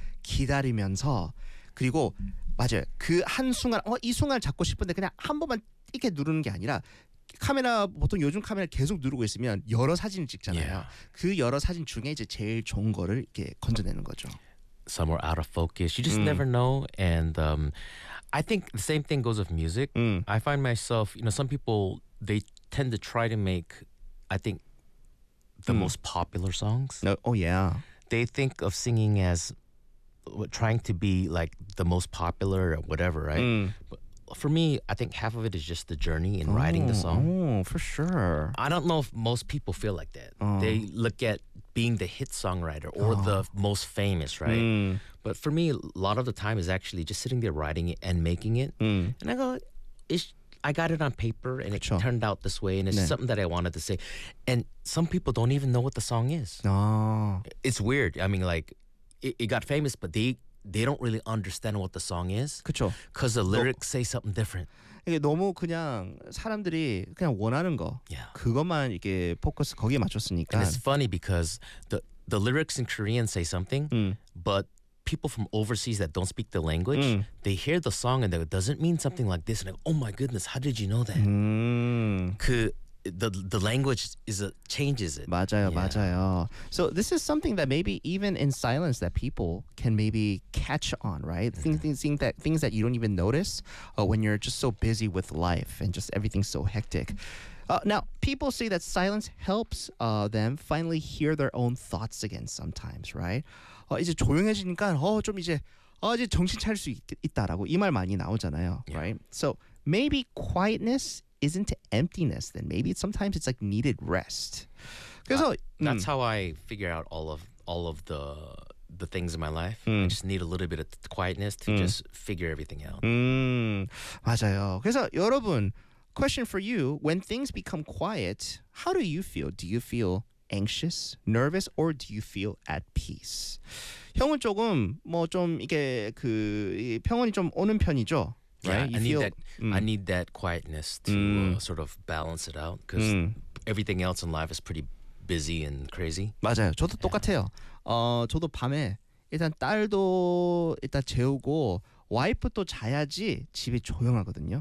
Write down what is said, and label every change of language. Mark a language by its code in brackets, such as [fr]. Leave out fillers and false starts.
[ko] 기다리면서 그리고 맞아요. 그 한 순간 이 순간 잡고 싶은데 그냥 한 번만 이렇게 누르는 게 아니라 카메라 보통 요즘 카메라 계속 누르고 있으면 여러 사진을 찍잖아요. [en] Yeah. [ko] 그 여러 사진 중에 이제 제일 좋은 거를 이렇게 건져내는 거죠. [en] Some are out of focus. You just never know. And I think the same thing goes with music. I find myself, you know, some people they tend to try to make, I think, the most popular songs. No. Oh yeah. They think of singing as trying to be like the most popular or whatever, right? But for me, I think half of it is just the journey in writing the song. Oh, for sure. I don't know if most people feel like that. They look at being the hit songwriter or the most famous, right? But for me, a lot of the time is actually just sitting there writing it and making it. And I go, I got it on paper and [ko] 그쵸. [en] It turned out this way and it's [ko] 네. [en] something that I wanted to say. And some people don't even know what the song is. It's weird. I mean, like, it got famous, but they don't really understand what the song is. [ko] 그렇죠. [en] Because the lyrics say something different. [ko] 이게 너무 그냥 사람들이 그냥 원하는 거. [en] Yeah. [ko] 그것만 이렇게 포커스 거기에 맞췄으니까. [en] And it's funny because the lyrics in Korean say something, but people from overseas that don't speak the language, they hear the song and they go, does it mean something like this? And like, oh my goodness, how did you know that? 그 the language changes it. 맞아요, yeah. 맞아요. So this is something that maybe even in silence that people can maybe catch on, right? Things that you don't even notice when you're just so busy with life and just everything's so hectic. Now, people say that silence helps them finally hear their own thoughts again sometimes, right? [ko] 이제 조용해지니까 좀 이제 이제 정신 차릴 수 있다라고 이 말 많이 나오잖아요, [en] yeah. right? So maybe quietness isn't emptiness, then maybe sometimes it's like needed rest. [ko] 그래서 [en] that's how I figure out all of the things in my life. I just need a little bit of quietness to just figure everything out. [ko] 맞아요. 그래서 여러분, [en] question for you, when things become quiet, how do you feel? Do you feel anxious, nervous, or do you feel at peace? [ko] 형은 조금 뭐 좀 이게 그 평온이 좀 오는 편이죠. [en] right? Yeah, I need that quietness to sort of balance it out because everything else in life is pretty busy and crazy. [ko] 맞아요. 저도 똑같아요. 저도 밤에 일단 딸도 일단 재우고 와이프도 자야지 집이 조용하거든요.